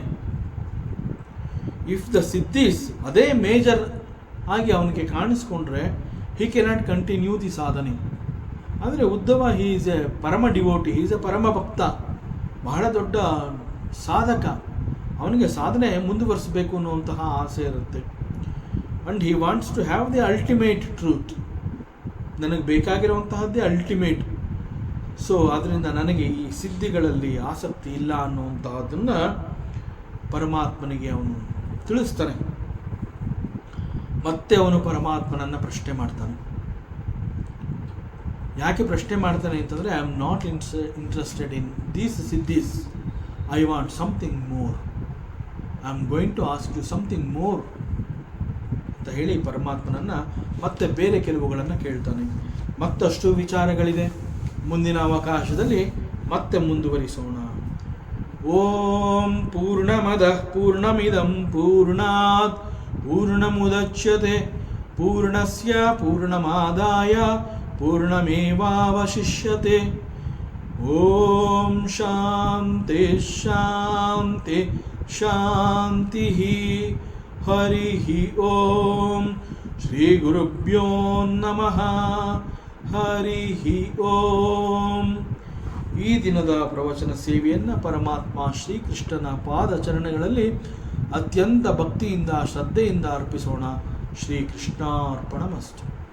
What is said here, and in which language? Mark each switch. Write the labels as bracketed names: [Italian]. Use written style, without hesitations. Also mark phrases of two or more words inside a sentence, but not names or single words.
[English] if the siddhis [Kannada] ಅದೇ ಮೇಜರ್ ಆಗಿ ಅವನಿಗೆ ಕಾಣಿಸ್ಕೊಂಡ್ರೆ [English] he cannot continue the ಸಾಧನೆ. [Kannada] ಆದರೆ ಉದ್ಧವ [English] he is a [Kannada] ಪರಮ [English] devotee, is a [Kannada] ಪರಮ ಭಕ್ತ, ಬಹಳ ದೊಡ್ಡ ಸಾಧಕ. ಅವನಿಗೆ ಸಾಧನೆ ಮುಂದುವರಿಸಬೇಕು ಅನ್ನುವಂತಹ ಆಸೆ ಇರುತ್ತೆ. [English] and he wants to have the ultimate truth. [Kannada] ನನಗೆ ಬೇಕಾಗಿರುವಂತಹದ್ದೇ ಅಲ್ಟಿಮೇಟ್. ಸೊ ಅದರಿಂದ ನನಗೆ ಈ ಸಿದ್ಧಿಗಳಲ್ಲಿ ಆಸಕ್ತಿ ಇಲ್ಲ ಅನ್ನುವಂತಹದ್ದನ್ನು ಪರಮಾತ್ಮನಿಗೆ ಅವನು ತಿಳಿಸ್ತಾನೆ. ಮತ್ತೆ ಅವನು ಪರಮಾತ್ಮನನ್ನು ಪ್ರಶ್ನೆ ಮಾಡ್ತಾನೆ. ಯಾಕೆ ಪ್ರಶ್ನೆ ಮಾಡ್ತಾನೆ ಅಂತಂದರೆ, [English] I am not interested in these siddhis, I want something more, I am going to ask you something more [Kannada] ಅಂತ ಹೇಳಿ ಪರಮಾತ್ಮನನ್ನು ಮತ್ತೆ ಬೇರೆ ಕೆಲವುಗಳನ್ನು ಕೇಳ್ತಾನೆ. ಮತ್ತಷ್ಟು ವಿಚಾರಗಳಿದೆ, ಮುಂದಿನ ಅವಕಾಶದಲ್ಲಿ ಮತ್ತೆ ಮುಂದುವರಿಸೋಣ. [Sanskrit] ಓಂ ಪೂರ್ಣಮದಃ ಪೂರ್ಣಮಿದಂ ಪೂರ್ಣಾತ್ ಪೂರ್ಣಮುದಚ್ಯತೆ ಪೂರ್ಣಸ್ಯ ಪೂರ್ಣಮಾದಾಯ ಪೂರ್ಣಮೇವಾವಶಿಷ್ಯತೆ. ಓಂ ಶಾಂತಿ ಶಾಂತಿ ಶಾಂತಿ. ಹರಿ ಓಂ. ಶ್ರೀ ಗುರುಭ್ಯೋ ನಮಃ. ಹರಿ ಓಂ. [Kannada] ಈ ದಿನದ ಪ್ರವಚನ ಸೇವೆಯನ್ನು ಪರಮಾತ್ಮ ಶ್ರೀಕೃಷ್ಣನ ಪಾದಚರಣಗಳಲ್ಲಿ ಅತ್ಯಂತ ಭಕ್ತಿಯಿಂದ ಶ್ರದ್ಧೆಯಿಂದ ಅರ್ಪಿಸೋಣ. [Sanskrit] ಶ್ರೀಕೃಷ್ಣಾರ್ಪಣಮಸ್ತು.